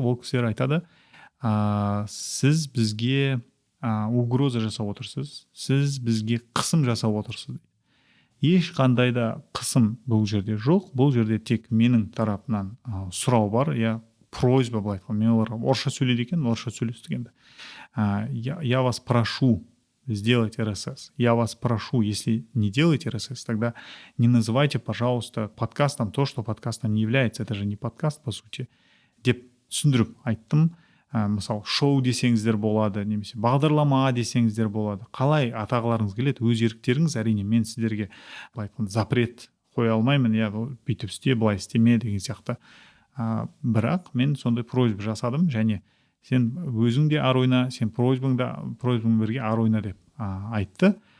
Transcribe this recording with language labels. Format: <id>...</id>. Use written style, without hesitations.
<kk>Ол кісілер айтады, сіз бізге угроза жасап отырсыз, сіз бізге қысым жасап отырсыз. Ешқандай да қысым бұл жерде жоқ, бұл жерде тек менің тарапынан сұрау бар, просьба, былай айтқанда, мен оларға орысша сөйлейді екен, орысша сөйлестік енді.</kk> <ru>Я вас прошу сделать RSS. Я вас прошу, если не делаете RSS, тогда не называйте, пожалуйста, подкастом то, что подкастом не является. Это же не подкаст, по сути.</ru> <kk>Деп түсіндіріп айттым. Мысалы шоу десеңіздер болады, немесе бағдарлама десеңіздер болады. Қалай атағыларыңыз келеді, өз еріктеріңіз. Әрине мен сіздерге запрет қоя алмаймын, бүйтіп істе, былай істеме деген сияқты. Бірақ мен сондай просьба жасадым, және сен өзің де ар ойна, сен просьбаң бірге ар ойна деп айтты.</kk>